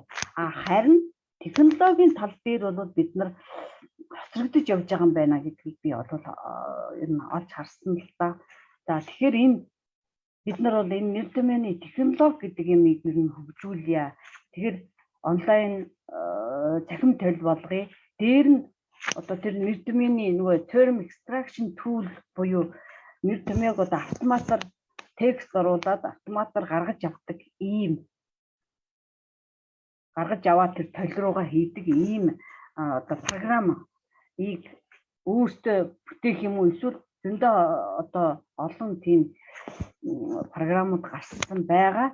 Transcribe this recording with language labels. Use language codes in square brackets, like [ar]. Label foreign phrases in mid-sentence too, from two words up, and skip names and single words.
[mn] Харин технологийн тал дээр бол бид нар хоцрогдож явж байгаа юм байна гэдгийг би бол ер нь олж харсан л да. За тэгэхээр энэ бид нар бол энэ нэр томьёоны технологи гэдэг юмыг ер нь хөгжүүлье. Тэгэхээр онлайн цахим толь болгоё. Дээр нь одоо тэр нэр томьёоны нөгөө [en] term extraction tool [mn] буюу нэр томьёог одоо автоматар текст оруулаад автоматар гаргаж авдаг ийм гаргаж аваад тэр толь руугаа хийдэг ийм одоо програмыг өөртөө бүтээх юм уу эсвэл зөндөө одоо олон тийм програмууд гарсан байгаа.